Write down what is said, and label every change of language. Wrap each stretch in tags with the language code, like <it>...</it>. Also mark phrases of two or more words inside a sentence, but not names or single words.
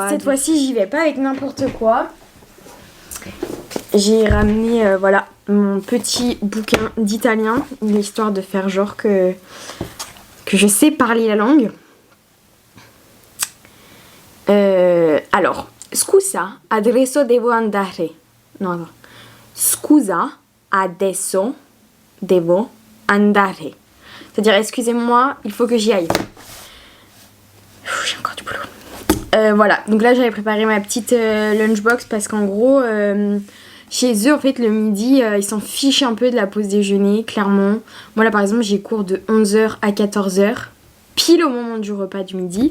<fr>Et cette fois-ci j'y vais pas avec n'importe quoi. J'ai ramené voilà mon petit bouquin d'italien, histoire de faire genre que je sais parler la langue. Alors,</fr> <it>scusa, adesso devo andare. No. Scusa, adesso devo andare.</it> <fr>C'est-à-dire, excusez-moi, il faut que j'y aille. J'ai encore du boulot. Voilà, donc là j'avais préparé ma petite lunchbox parce qu'en gros, chez eux, en fait, le midi, ils s'en fichent un peu de la pause déjeuner, clairement. Moi là, par exemple, j'ai cours de 11h à 14h, pile au moment du repas du midi.</fr>